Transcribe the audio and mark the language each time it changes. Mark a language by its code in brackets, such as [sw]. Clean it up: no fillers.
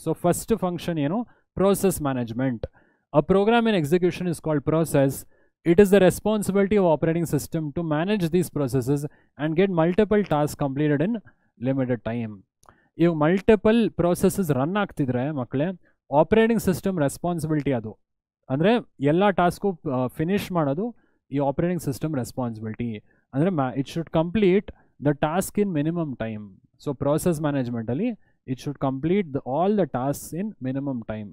[kn] So first function ಏನು? [en] Process management. A program in execution is called process. It is the responsibility of operating system to manage these processes and get multiple tasks completed in limited time. [kn] ಈಗ multiple processes run ಆಗ್ತಿದ್ರೆ ಮಕ್ಕಳೇ, operating system responsibility ಅದು. ಅಂದರೆ ಎಲ್ಲ task finish ಮಾಡೋದು ಈ operating system responsibility. [en] ಅಂದರೆ it should complete the task in minimum time. So process ಮ್ಯಾನೇಜ್ಮೆಂಟಲ್ಲಿ it should complete all the task in minimum time.